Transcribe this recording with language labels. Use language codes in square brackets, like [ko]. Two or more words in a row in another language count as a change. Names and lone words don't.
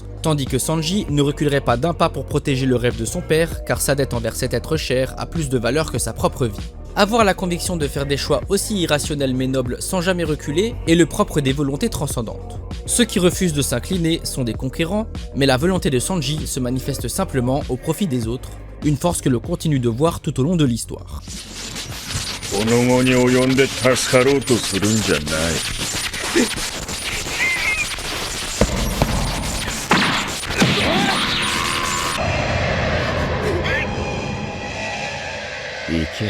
[fr] Tandis que Sanji ne reculerait pas d'un pas pour protéger le rêve de son père, car sa dette envers cet être cher a plus de valeur que sa propre vie. Avoir la conviction de faire des choix aussi irrationnels mais nobles sans jamais reculer est le propre des volontés transcendantes. Ceux qui refusent de s'incliner sont des conquérants, mais la volonté de Sanji se manifeste simplement au profit des autres, une force que l'on continue de voir tout au long de l'histoire. [ja] この後に及んで助かろうとするんじゃない。行け。